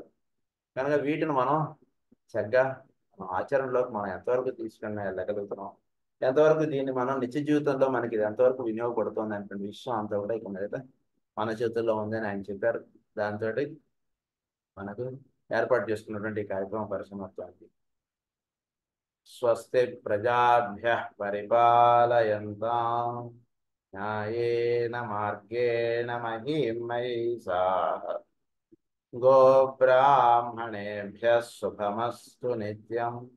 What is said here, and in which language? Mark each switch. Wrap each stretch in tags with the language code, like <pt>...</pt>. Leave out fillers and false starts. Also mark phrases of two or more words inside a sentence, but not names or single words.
<te>కనుక వీటిని మనం చక్కగా ఆచరణలోకి మనం ఎంతవరకు తీసుకుని వెళ్ళగలుగుతున్నాం, ఎంతవరకు దీన్ని మనం నిత్య జీవితంలో మనకి ఇది ఎంతవరకు వినియోగపడుతుంది అనేటువంటి విషయం అంతా కూడా ఇక మీద మన చేతుల్లో ఉందని ఆయన చెప్పారు. దాంతో మనకు ఏర్పాటు చేసుకున్నటువంటి కార్యక్రమం పరిసమాప్తానికి.</te> <sa>స్వస్తి ప్రజాభ్యః పరిపాలయంతాం న్యాయేన మార్గేణ మహీం మహీషాః గోబ్రాహ్మణేభ్యः శుభమస్తు నిత్యం.</sa>